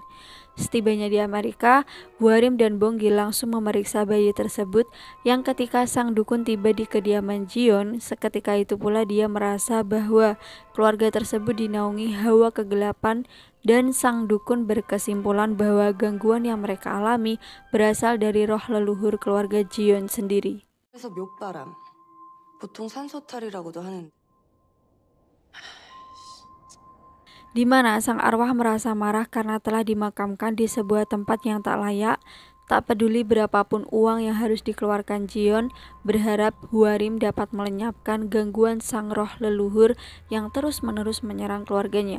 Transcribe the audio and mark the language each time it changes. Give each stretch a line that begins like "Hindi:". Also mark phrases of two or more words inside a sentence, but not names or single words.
Indonesian: Setibanya di Amerika, Hwarim dan Bonggil langsung memeriksa bayi tersebut yang ketika sang dukun tiba di kediaman Jion, seketika itu pula dia merasa bahwa keluarga tersebut dinaungi hawa kegelapan dan sang dukun berkesimpulan bahwa gangguan yang mereka alami berasal dari roh leluhur keluarga Jion sendiri.
Korean: 그래서 묘바람, 보통 산소탈이라고도 하는데.
Indonesian: Di mana sang arwah merasa marah karena telah dimakamkan di sebuah tempat yang tak layak. Tak peduli berapapun uang yang harus dikeluarkan Jion, berharap Hwarim dapat melenyapkan gangguan sang roh leluhur yang terus-menerus menyerang keluarganya.